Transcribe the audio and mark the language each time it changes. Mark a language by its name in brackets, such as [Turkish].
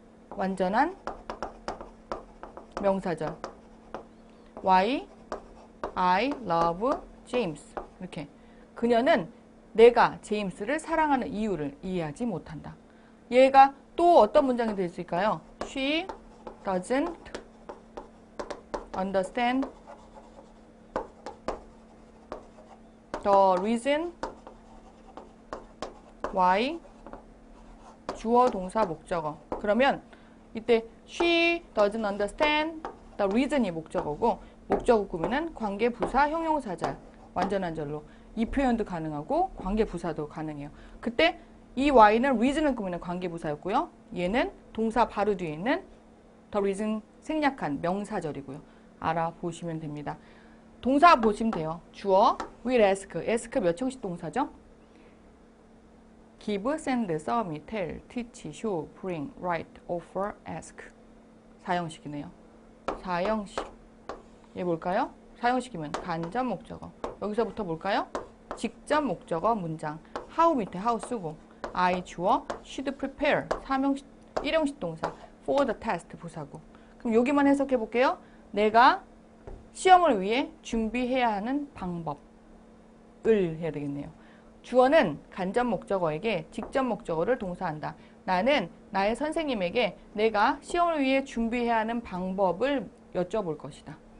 [Korean] 완전한 명사절. [English] why I love James. [Korean] 이렇게. 그녀는 내가 제임스를 사랑하는 이유를 이해하지 못한다. 얘가 또 어떤 문장이 될 수 있을까요? [English] She doesn't understand the reason why. [Korean] 주어, 동사, 목적어. 그러면 이때 [English] she doesn't understand the reason [Korean] 이 목적어고 목적어 꾸미는 관계, 부사, 형용사절. 완전한 절로. 이 표현도 가능하고 관계, 부사도 가능해요. 그때 이 y는 reason을 꾸미는 관계, 부사였고요. 얘는 동사 바로 뒤에 있는 the reason 생략한 명사절이고요. 알아보시면 됩니다. 동사 보시면 돼요. 주어, [English] will ask. [Korean] ask 몇 형식 동사죠? [English] give, send, submit, tell, teach, show, bring, write, offer, ask. [Korean] 4형식이네요. 4형식. 얘 뭘까요? 4형식이면 간접 목적어. 여기서부터 뭘까요? 직접 목적어 문장. [English] how [Korean] 밑에 [English] how [Korean] 쓰고 [English] I 주어, should prepare. [Korean] 3형식, 1형식 동사. [English] for the test [Korean] 부사고. 그럼 여기만 해석해 볼게요. 내가 시험을 위해 준비해야 하는 방법을 해야 되겠네요. 주어는 간접 목적어에게 직접 목적어를 동사한다. 나는 나의 선생님에게 내가 시험을 위해 준비해야 하는 방법을 여쭤볼 것이다.